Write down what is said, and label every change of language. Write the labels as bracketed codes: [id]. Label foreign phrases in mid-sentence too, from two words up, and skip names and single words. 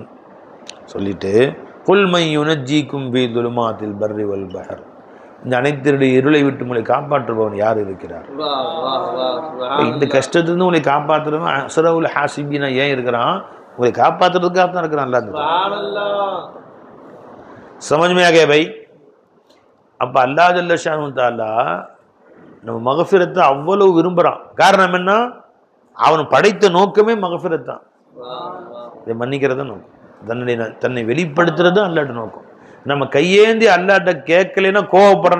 [ta] சொல்லிட்டு [ar] قل من ينجيكم في ظلمات البر والبحر, [ta] இந்த அனைத்தினுடைய இருளை விட்டு உங்களை காப்பாற்றுபவன் யார் இருக்கிறார்? இந்த கஷ்டத்திலிருந்து உங்களை காப்பாற்றுறவன் [ar] أسرع الحاسبين [ta] ஏன் இருக்கிறான்? உங்களை காப்பாற்றுறதுக்காக தான் இருக்கிறான். [hi] समझ में आ गया भाई? [ta] அப்ப [ar] الله جل شأنه تعالى [ta] நம்ம மகஃபிரத்தை அவ்வளவு விரும்புறான். காரணம் என்ன? அவன் படைத்த நோக்கமே மகஃபிரத் தான், இதை மன்னிக்கிறத நோக்கம், தன்னை வெளிப்படுத்துறது அல்லாஹ்ட நோக்கம். நம்ம கையேந்தி அல்லாஹ்ட்ட கேட்கலைன்னா கோவப்படணும்.